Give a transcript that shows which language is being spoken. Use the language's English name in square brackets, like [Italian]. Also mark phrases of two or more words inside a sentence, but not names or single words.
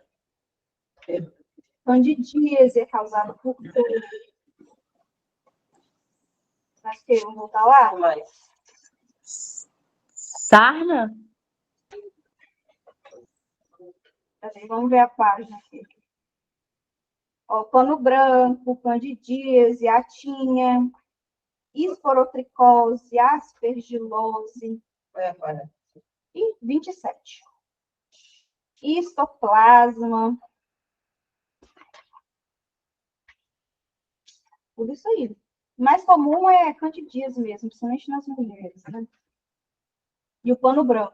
[Portuguese] Candidíase é causada por fungos. Acho que vamos voltar lá? Mas Sarna? Vamos ver a página aqui. Ó, pano branco, candidíase, atinha, esporotricose, aspergilose. E 27. Histoplasma. Tudo isso aí. O mais comum é candidíase mesmo, principalmente nas mulheres, né? E o pano branco.